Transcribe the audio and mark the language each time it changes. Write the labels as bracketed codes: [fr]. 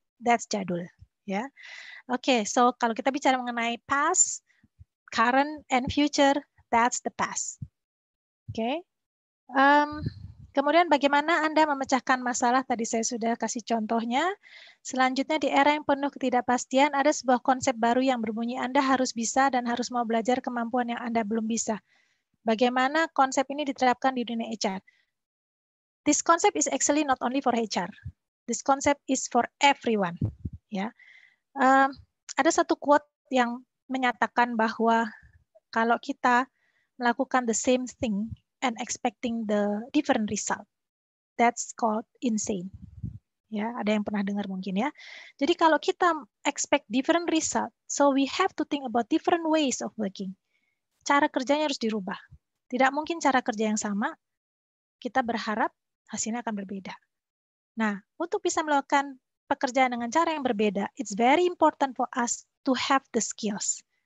[en] That's jadul, ya. Oke, so [id] kalau kita bicara mengenai [en] past, current and future, that's the past. Oke. [id] Kemudian bagaimana Anda memecahkan masalah? Tadi saya sudah kasih contohnya. Selanjutnya di era yang penuh ketidakpastian ada sebuah konsep baru yang berbunyi Anda harus bisa dan harus mau belajar kemampuan yang Anda belum bisa. Bagaimana konsep ini diterapkan di dunia HR? [en] This concept is actually not only for HR. This concept is for everyone. [id] Ya, ada satu quote yang menyatakan bahwa kalau kita melakukan [en] the same thing and expecting the different result, that's called insane. [id] Ya, ada yang pernah dengar mungkin ya. Jadi kalau kita [en] expect different result, so we have to think about different ways of working. [id] Cara kerjanya harus dirubah. Tidak mungkin cara kerja yang sama, kita berharap hasilnya akan berbeda. Nah, untuk bisa melakukan pekerjaan dengan cara yang berbeda, [en] it's very important for us to have the skills.